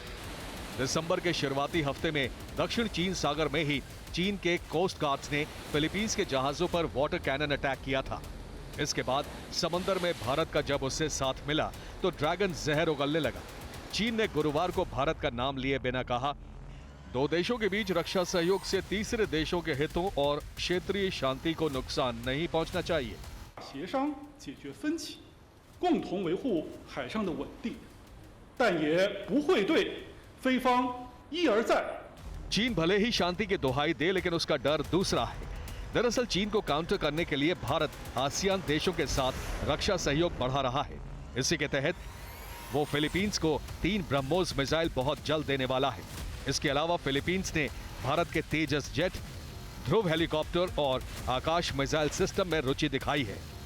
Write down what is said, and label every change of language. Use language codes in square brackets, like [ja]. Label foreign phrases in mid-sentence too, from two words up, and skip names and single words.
[hi] दिसंबर के शुरुआती हफ्ते में दक्षिण चीन सागर में ही चीन के [en] coast guards [hi] ने फिलीपींस के जहाजों पर [en] water cannon attack [hi] किया था। इसके बाद समंदर में भारत का जब उससे साथ मिला तो ड्रैगन जहर उगलने लगा। चीन ने गुरुवार को भारत का नाम लिए बिना कहा, दो देशों के बीच रक्षा सहयोग से तीसरे देशों के हितों और क्षेत्रीय शांति को नुकसान नहीं पहुंचना चाहिए। [zh] 协商解决分歧，共同维护海上的稳定，但也不会对非方一而再。 [hi] चीन भले ही शांति की दुहाई दे, लेकिन उसका डर दूसरा है। दरअसल चीन को काउंटर करने के लिए भारत आसियान देशों के साथ रक्षा सहयोग बढ़ा रहा है। इसी के तहत वो फिलीपींस को 3 ब्रह्मोस मिसाइल बहुत जल्द देने वाला है। इसके अलावा फिलीपींस ने भारत के तेजस जेट, ध्रुव हेलीकॉप्टर और आकाश [en] missile system [hi] में रुचि दिखाई है।